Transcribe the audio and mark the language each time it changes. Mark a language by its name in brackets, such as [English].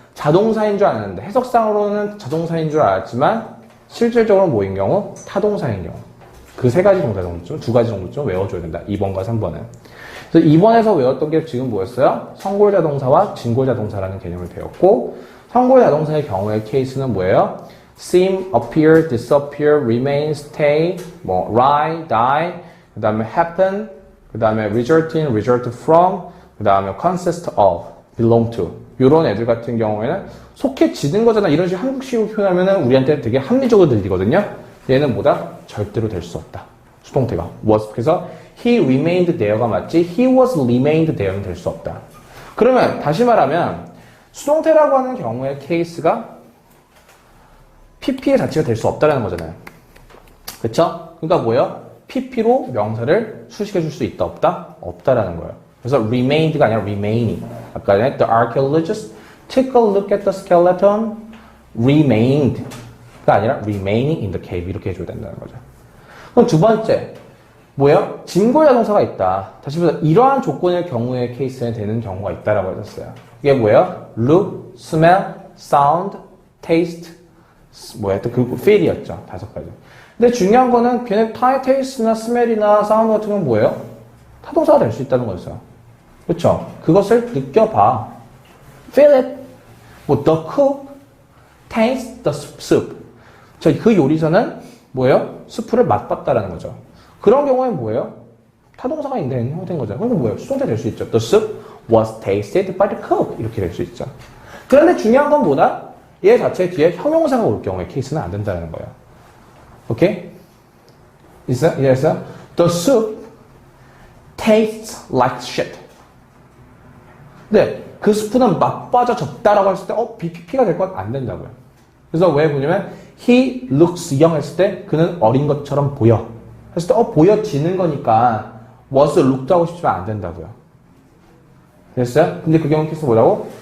[Korean] 자동사인 줄 알았는데 해석상으로는 자동사인 줄 알았지만 실질적으로 뭐인 경우? 타동사인 경우. 그 세 가지 동사 정도쯤, 두 가지 정도쯤 외워줘야 된다. 2번과 3번은. 그래서 2번에서 외웠던 게 지금 뭐였어요? 선골자동사와 진골자동사라는 개념을 배웠고, 선골자동사의 경우의 케이스는 뭐예요? [English] seem, appear, disappear, remain, stay, lie, die, [Korean] 그 다음에 [English] happen, 그 다음에 result in, result from, [Korean] 그 다음에 [English] consist of, belong to [Korean] 이런 애들 같은 경우에는 속해지는 거잖아. 이런 식으로 한국식으로 표현하면 우리한테 되게 합리적으로 들리거든요. 얘는 뭐다? 절대로 될 수 없다. 수동태가 was. 그래서 [English] he remained there가 맞지 he was remained there는 [Korean] 될 수 없다. 그러면 다시 말하면 수동태라고 하는 경우의 케이스가 pp의 자체가 될 수 없다는 거잖아요. 그쵸? 그러니까 뭐예요? pp로 명사를 수식해 줄 수 있다 없다? 없다라는 거예요. 그래서 remained가 아니라 remaining. 아까 전에 [English] the archaeologist took a look at the skeleton remained가 아니라 remaining in the cave [Korean] 이렇게 해줘야 된다는 거죠. 그럼 두 번째 뭐예요? 진고의 자동사가 있다. 다시 보자. 이러한 조건의 경우의 케이스에 되는 경우가 있다라고 했었어요. 이게 뭐예요? [English] look, smell, sound, taste [Korean] 뭐였던 그 [English] feel이었죠. [Korean] 5가지. 근데 중요한 거는 걔네 taste나 smell이나 sound 같은 건 뭐예요? 타동사가 될 수 있다는 거였어요. 그렇죠? 그것을 느껴봐. [English] feel it. [Korean] 뭐 [English] the cook taste the soup. [Korean] 그 요리사는 뭐예요? 수프를 맛봤다라는 거죠. 그런 경우에 뭐예요? 타동사가 있는 형태인 거죠. 그럼 뭐예요? 수동태 될 수 있죠. [English] The soup was tasted by the cook. [Korean] 이렇게 될 수 있죠. 그런데 중요한 건 뭐다? 얘 자체 뒤에 형용사가 올 경우에 케이스는 안 된다는 거예요. 오케이? 있어? 이해했어? [English] The soup tastes like shit. [Korean] 근데 그 스프는 맛빠져졌다라고 했을 때 BPP가 될 건 안 된다고요. 그래서 왜 보냐면 [English] he looks young [Korean] 했을 때 그는 어린 것처럼 보여. 했을 때 보여지는 거니까 [English] was looked [Korean] 하고 싶지만 안 된다고요. 됐어요? 근데 그 경우 케이스 뭐라고?